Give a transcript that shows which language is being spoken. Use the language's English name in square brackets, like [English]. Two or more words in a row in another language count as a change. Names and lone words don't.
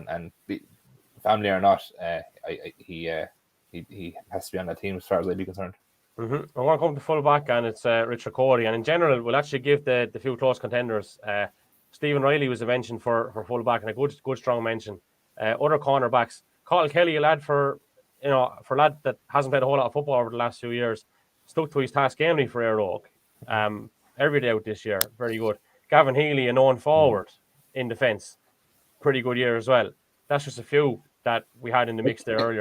[English] And family or not, he has to be on that team as far as I'd be concerned. Mm-hmm. We're going to come to full back, and it's Richard Cody. And in general, we'll actually give the few close contenders. Stephen Riley was a mention for full back, and a good strong mention. Other cornerbacks, Cathal Kelly, a lad for a lad that hasn't played a whole lot of football over the last few years, stuck to his task gamely for Éire Óg. Every day out this year, very good. Gavin Healy, a known forward in defence, pretty good year as well. That's just a few that we had in the mix there earlier.